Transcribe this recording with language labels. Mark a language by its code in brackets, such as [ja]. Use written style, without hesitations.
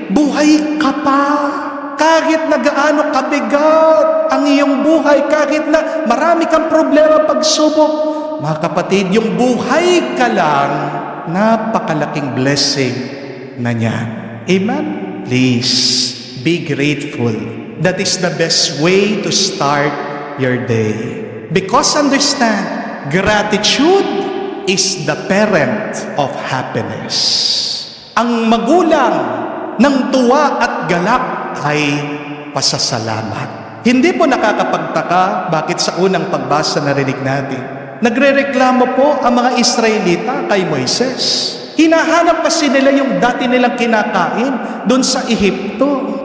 [tl] Buhay ka pa. Kahit na gaano kabigat ang iyong buhay, kahit na marami kang problema, pagsubok, mga kapatid, yung buhay ka lang, napakalaking blessing na niyan. [en] Amen? Please, be grateful. That is the best way to start your day. Because understand, gratitude is the parent of happiness. [tl] Ang magulang ng tuwa at galak ay pasasalamat. Hindi po nakakapagtaka bakit sa unang pagbasa narinig natin, nagrereklamo po ang mga Israelita kay Moises. Hinahanap kasi nila yung dati nilang kinakain doon sa Ehipto.